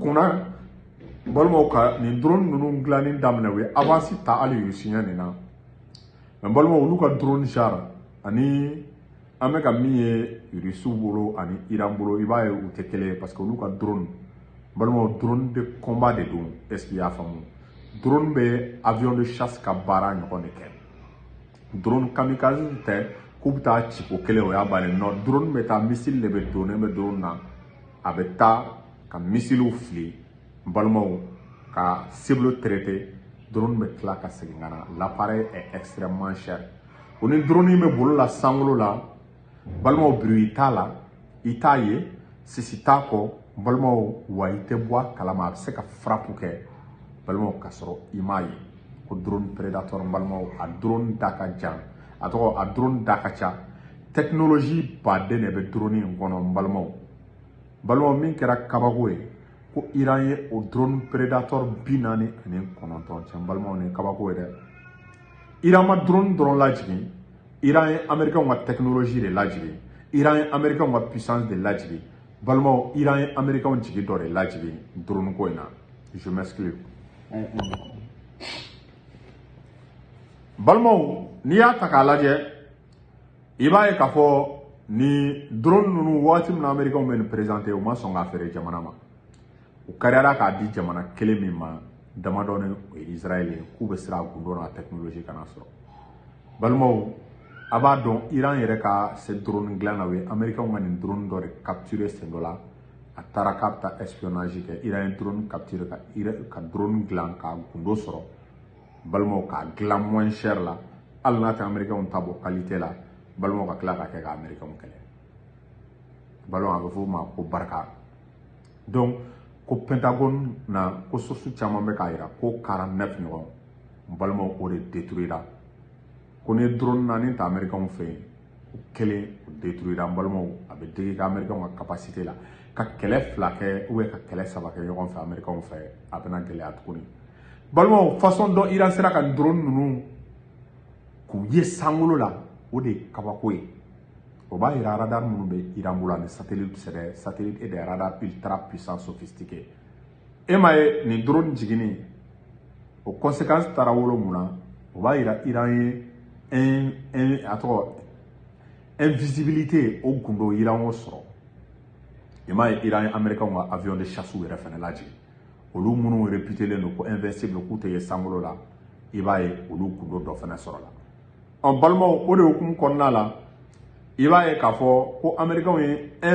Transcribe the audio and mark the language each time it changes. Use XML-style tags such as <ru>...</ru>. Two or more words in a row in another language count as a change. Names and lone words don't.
<bm>kunna balimaw ka nin drone ninnu dilanni daminɛ u ye avance ta hali Russie nin na mais balimaw olu ka drone char ani an bɛ ka min ye Russiw bolo ani Iran bolo i b'a ye u tɛ kelen ye</bm> <fr>parce que</fr> <bm>olu ka drone balimaw</bm> <fr>drone de combat</fr> <bm>de don</bm> <fr>est-ce qu'il y'a</fr> <bm>faamu drone bɛ</bm> <fr>avion de chasse</fr> <bm>ka baara ɲɔgɔn de kɛ drone kamikaze tɛ k'u bɛ taa ci ko kelen o y'a bannen non drone bɛ taa missile de bɛ donnen bɛ drone na a bɛ taa ka missilew fili balimaw ka</bm> <fr>cible traiter</fr> <bm>drone bɛ tila ka segin ka na</bm> <fr>l'appareil est extrêmement cher</fr> <bm>o ni drone bɛ bolo la sankolo la balimaw bruit t'a la i t'a ye sisi t'a kɔ n balimaw wa i tɛ bɔ a kalama a bɛ se ka frappe kɛ balimaw k'a sɔrɔ i m'a ye ko drone predator n balimaw a drone da ka jan a drone da ka ca technologie baden de bɛ drone in kɔnɔ n balimaw min kɛra kabako ye ko Iran ye o drone predator 49 cɛ n balimaw ni kabako ye dɛ Iran ma drone dɔrɔn lajigin Iran ye américain ka technologie de lajigin Iran ye américain ka puissance de lajigin balimaw Iran ye américain jigi dɔ de lajigin drone ko in na</bm> <fr>je m'excuse</fr> <bm>balimaw n'i y'a ta k'a lajɛ i b'a ye k'a fɔ ni drone ninnu waati min na américain bɛ nin présenté u ma sɔn k'a feere jamana ma u kariyara k'a di jamana kelen min ma damadɔ ni o ye Israël ye k'u bɛ siran a gundo n'a technologie kana sɔrɔ balimaw a b'a dɔn Iran yɛrɛ ka se drone dilan na u ye américain ka nin drone dɔ de capturer sen dɔ la a taara k'a bɛ taa espionnage kɛ Iran ye drone capturer ka drone dilan ka gundo sɔrɔ balimaw k'a dilan</bm> <fr>moins cher</fr> <bm>la hali n'a tɛ américain ta bɔ qualité la balimaw ka tila ka kɛ ka américain kɛlɛ balimaw a bɛ fɔ o ma ko barika donc ko Pentagone na ko source caman bɛ k'a jira ko 49 ɲɔgɔn balimaw o de détruira ko ni drone naani ta américain fɛ yen o kelen o détruira balimaw a bɛ digi ka américain ka capacité la ka kɛlɛ fila kɛ</bm> <fr>ou bien</fr> <bm>ka kɛlɛ saba kɛ ɲɔgɔn fɛ américain fɛ a bɛna gɛlɛya tuguni balimaw façon dɔ Iran sera ka drone ninnu k'u ye sankolo la o de ye kabako ye o b'a jira radar minnu bɛ Iran bolo ani</bm> <fr>satellite et des radars ultra puissants sophistiqués</fr> <bm>e m'a ye nin drone jiginni o conséquence taara wolo mun na o b'a jira Iran ye invisibilité o gundo Iran o sɔrɔ i m'a ye Iran ye américain ka avion de chasse yɛrɛ fɛnɛ lajigin olu minnu réputélen don ko invincible k'u tɛ ye sankolo la i b'a ye olu gundo dɔ fɛnɛ sɔrɔ la balimaw o de hukumu kɔnɔna la i b'a ye k'a fɔ ko américain ye</bm>